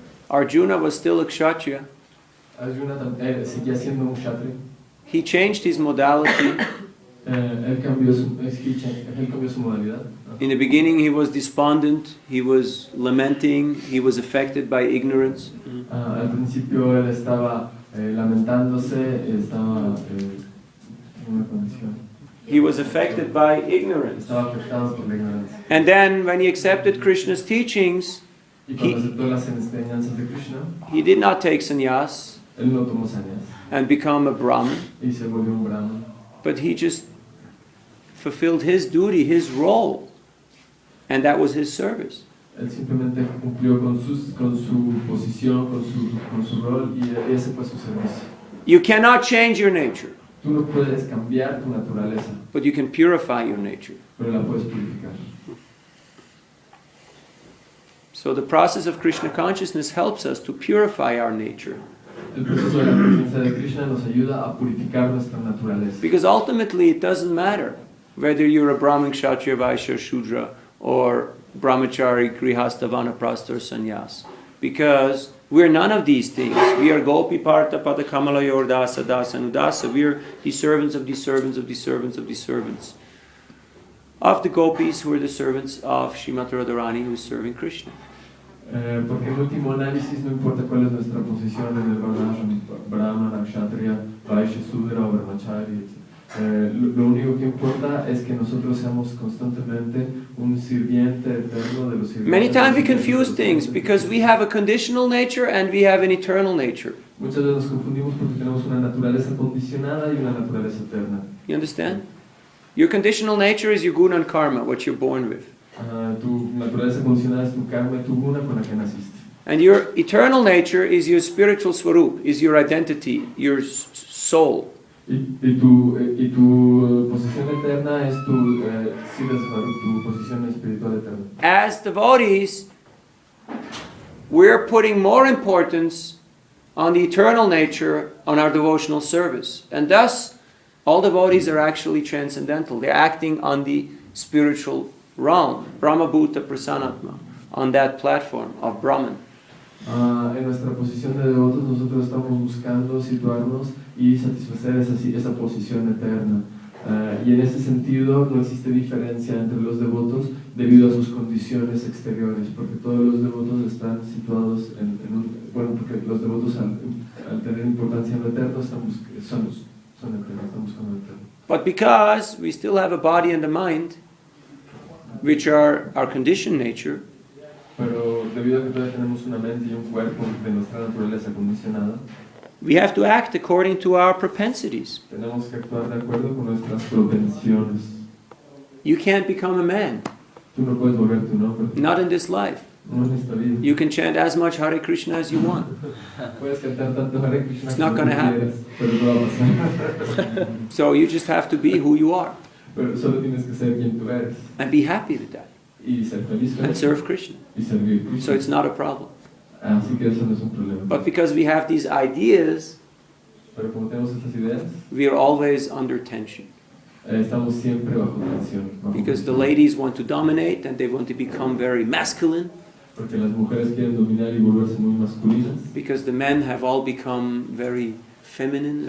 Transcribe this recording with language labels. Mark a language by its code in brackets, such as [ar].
[en] Arjuna was still a kshatriya. [es] Arjuna seguía siendo un kshatriya. [en] He changed his modality. [es] Él cambió su modalidad. [en] In the beginning he was despondent, he was lamenting, he was affected by ignorance. [es] Al principio él estaba lamentándose, estaba en una condición. [en] He was affected by ignorance. [es] Estaba afectado por la ignorancia. [en] And then when he accepted Krishna's teachings, [es] Y cuando aceptó las enseñanzas de Krishna, [en] he did not take sannyas [es] él no tomó sannyas [en] and become a Brahmin, [es] y se volvió un brahman. [en] but he just fulfilled his duty, his role, and that was his service. [es] Él simplemente cumplió con su posición, con su rol y ese fue su servicio. [en] You cannot change your nature, [es] Tú no puedes cambiar tu naturaleza, [en] but you can purify your nature. [es] pero la puedes purificar. [en] So the process of Krishna consciousness helps us to purify our nature. [es] El proceso de la conciencia de Krishna nos ayuda a purificar nuestra naturaleza. [en] Because ultimately it doesn't matter whether you're a Brahmin, Kshatriya, Vaishya, Shudra, or brahmachari, grihastha, vanaprastha, or sannyas. Because we're none of these things. We are [sa] gopi, partha, pada, kamala, yordasa, dasa, anudasa. [en] We are the servants of the servants of the servants of the servants of the gopis, who are the servants of Śrīmati Radharani, who is serving Krishna. [es] Porque en último análisis no importa cuál es nuestra posición en el varṇāśrama, brahmana, kshatriya, vaishya, sudra o brahmachari. Lo único que importa es que nosotros seamos constantemente un sirviente eterno de los sirvientes. [en] Many times we confuse things because we have a conditional nature and we have an eternal nature. [es] Muchas veces nos confundimos porque tenemos una naturaleza condicionada y una naturaleza eterna. [en] You understand? Your conditional nature is your guna and karma, what you're born with. [es] Tu naturaleza condicionada es tu karma y tu guna con la que naciste. [en] And your eternal nature is your spiritual swarup, is your identity, your soul. [es] Y tu posición eterna es tu tu posición espiritual eterna. [en] As devotees, we're putting more importance on the eternal nature on our devotional service. And thus, all devotees are actually transcendental. They're acting on the spiritual realm, [sa] Brahma Bhuta Prasanatma, [en] on that platform of Brahman. [es] En nuestra posición de devotos nosotros estamos buscando situarnos y satisfacer esa posición eterna. Y en ese sentido no existe diferencia entre los devotos debido a sus condiciones exteriores, porque todos los devotos están situados porque los devotos al tener importancia en lo eterno son eternos, están buscando lo eterno. [en] But because we still have a body and a mind, which are our conditioned nature, [es] pero debido a que todavía tenemos una mente y un cuerpo de nuestra naturaleza condicionada, [en] we have to act according to our propensities. [es] tenemos que actuar de acuerdo con nuestras propensiones. [en] You can't become a man, [es] Tú no puedes volverte un hombre. [en] not in this life. [es] No en esta vida. [en] You can chant as much Hare Krishna as you want. [es] Puedes cantar tanto Hare Krishna [en] It's not [es] como [en] going to [es] tú [en] happen. [es] quieras, pero no va a pasar. [en] So you just have to be who you are [es] Pero solo tienes que ser quien tú eres [en] and be happy with that [es] y ser feliz con [en] and [es] eso [en] serve Krishna. [es] y servir a Krishna. [en] So it's not a problem. [es] Así que eso no es un problema. [en] But because we have these ideas, [es] Pero como tenemos estas ideas, [en] we are always under tension. [es] Estamos siempre bajo tensión. [en] Because the ladies want to dominate and they want to become very masculine. [es] Porque las mujeres quieren dominar y volverse muy masculinas. [en] Because the men have all become very feminine.